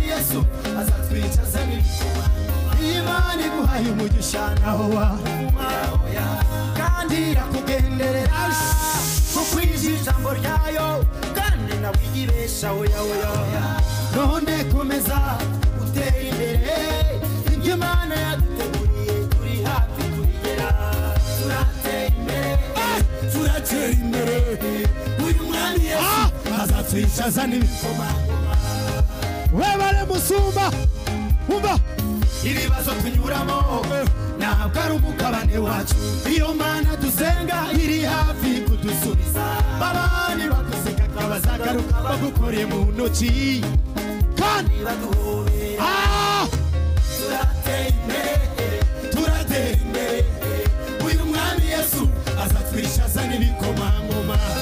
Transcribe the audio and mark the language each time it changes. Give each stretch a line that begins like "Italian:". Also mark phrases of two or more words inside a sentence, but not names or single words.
Kinyarwanda: Yesu azatwicaza n'ibikoma imana iguhaye umugisha naho kandi irakugenderera kuko ijambo ryayo kandi nawe igibesha oya none komeza utera imbere ibyo Imana yaduteguriye turi hafi kurigera turatera imbere uyu mwami Yesu azatwicaza n'ibikoma
Ganda: webale musumba umva
Kinyarwanda: ibibazo tunyuramo ntabwo ari umugabane wacu iyo Mana dusenga iri hafi kudusubiza babandi baguseka bazagaruka bagukoreye mu ntoki kandi baduhobera turatera imbere uyu mwami Yesu azatwishaza n'ibikomangoma